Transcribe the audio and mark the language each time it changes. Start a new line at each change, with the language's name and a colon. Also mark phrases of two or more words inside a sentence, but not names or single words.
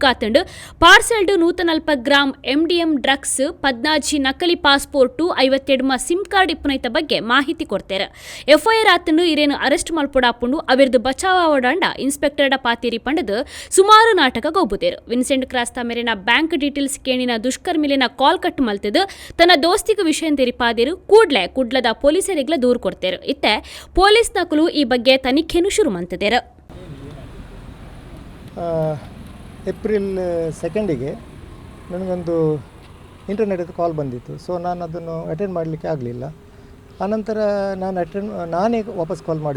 Tulu: ಆತಂಡು ಪಾರ್ಸೆಲ್ಡು 140 ಗ್ರಾಂ MDM ಡ್ರಗ್ಸ್ 14 ನಕಲಿ ಪಾಸ್ಪೋರ್ಟು 52
English: SIM card
Tulu: ಇಪ್ಪನೈತ ಬಗ್ಗೆ ಮಾಹಿತಿ ಕೊಡ್ತಾರೆ FIR ಆತಂಡು ಇರೇನು ಅರೆಸ್ಟ್ ಮಲ್ಪೊಡಾಪುಂಡು ಅವಿರ್ದು ಬಚಾವ್ ಆವಡಾಂಡ ಇನ್ಸ್ಪೆಕ್ಟರ್ಡ ಪಾತಿರಿ ಪಂಡದು ಸುಮಾರು ನಾಟಕ ಗೋಬುದೇರು ವಿನ್ಸೆಂಟ್ ಕ್ರಾಸ್ತಾ ಮೇರೆನ
English: bank details
Tulu: ಕೇಣಿನ ದುಷ್ಕರ್ಮಿಲಿನ
English: call cut
Tulu: ಮಲ್ತದು ತನ್ನ ದೋಸ್ತಿಗ ವಿಷಯ ತೆರಿಪಾದಿರು ಕೂಡ್ಲೆ ಕುಡ್ಲದ ಪೊಲೀಸರಿಗ್ಲ ದೂರು ಕೊಡ್ತೇರು ಇತ್ತೆ ಪೊಲೀಸ್ ನಕಲು ಈ ಬಗ್ಗೆ ತನಿಖೆನು ಶುರು ಮಂತದೇರು
Kannada: ಏಪ್ರಿಲ್ 2ಗೆ ನನಗೊಂದು
English: internet call
Kannada: ಬಂದಿತ್ತು. ಸೊ ನಾನು ಅದನ್ನು ಅಟೆಂಡ್ ಮಾಡಲಿಕ್ಕೆ ಆಗಲಿಲ್ಲ. ಆನಂತರ ನಾನೇ ವಾಪಸ್ ಕಾಲ್ ಮಾಡಿದೆ.